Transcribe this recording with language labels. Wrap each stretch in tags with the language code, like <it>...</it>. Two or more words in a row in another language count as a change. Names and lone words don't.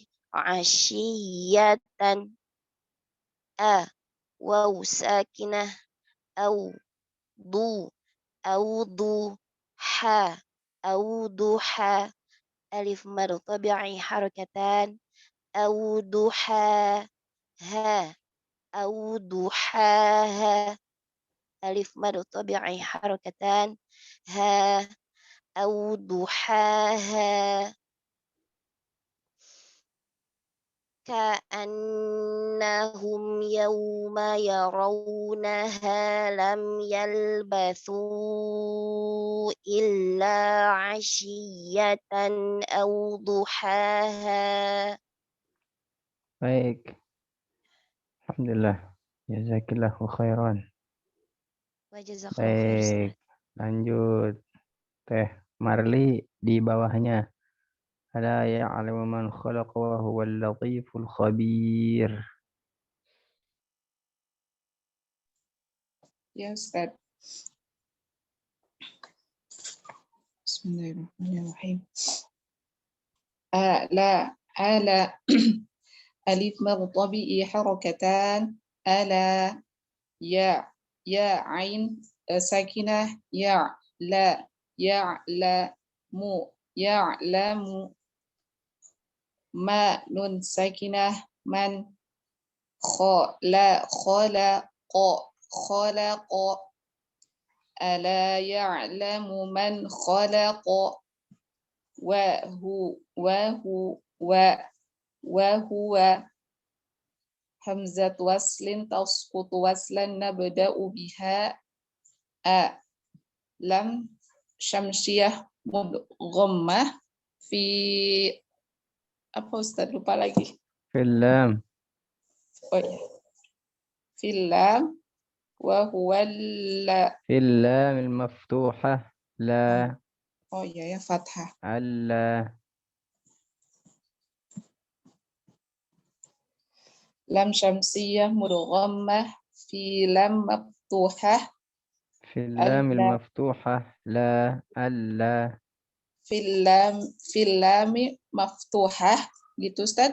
<ar>عشيةً واو ساكنة أو ضُ حا ضحى ألف مد طبيعي حركتان. ضحى ها ضحاها ألف مد طبيعي حركتان. ها ضحاها كأنهم يوم يرونها لم يلبثوا إلا عشية أو ضحاها.</ar> <id>Baik. Alhamdulillah.</id> <ar>جزاكِ الله خيرًا. وجزاك الله خير.</ar> <id>Baik. Lanjut. Teh Marli di bawahnya.</id> <ar>ألا يعلم من خلق وهو اللطيف الخبير.</ar> <id>Ya, Ustaz.</id> <ar>Bismillahirrahmanirrahim. ألا ألف مد طبيعي حركتان. ألا يا عين ساكنة يعلم ما نون ساكنة من خلق ألا يعلم من خلق وهو همزة وصل تسقط وصلًا نبدأ بها لام شمسية مدغمة في</ar> <id>apa Ustaz, lupa lagi.</id> <ar>في اللام.</ar> <id>Oh ya.</id> <ar>في اللام وهو في اللام المفتوحة لا.</ar> <id>Oh iya ya, fathah.</id> <ar>Alla. لام شمسية مدغمة في لام مفتوحة. في اللام المفتوحة لا ألّا. في لام مفتوحة</ar> <id>gitu Ustaz.</id>